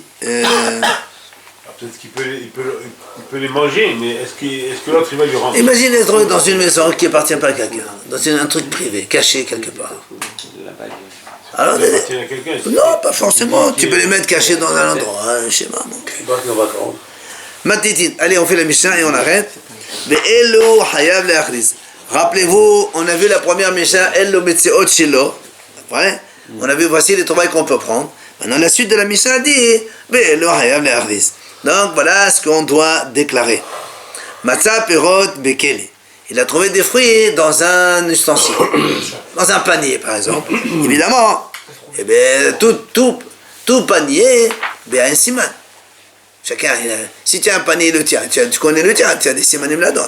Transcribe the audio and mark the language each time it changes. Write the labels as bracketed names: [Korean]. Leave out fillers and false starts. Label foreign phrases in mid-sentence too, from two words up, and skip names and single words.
[French] Peut-être qu'il peut les manger, mais est-ce que l'autre il va lui rendre? Imagine être trouvé dans une maison qui appartient pas à quelqu'un, dans un truc privé, caché quelque part. Alors, Ça appartient à quelqu'un. non, pas forcément. Tu peux les mettre cachés dans un endroit, un schéma. Matitit, allez, on fait la Mishnah et on arrête. [Hebrew] ואלו חייב להכריז. [French] Rappelez-vous, on a vu la première Mishnah, [Hebrew] אלו מציאות שלו. [French] Après, on a vu voici les trouvailles qu'on peut prendre. Maintenant, la suite de la Mishnah dit [Hebrew] ואלו חייב להכריז. [French] Donc voilà ce qu'on doit déclarer. [Hebrew] מצא פירות בכלי. [French] Il a trouvé des fruits dans un ustensile, dans un panier par exemple. Évidemment, eh bien, tout panier a un siman. Chacun, si tu as un panier le tien, tu connais le tien, tu as des simanim là-dedans.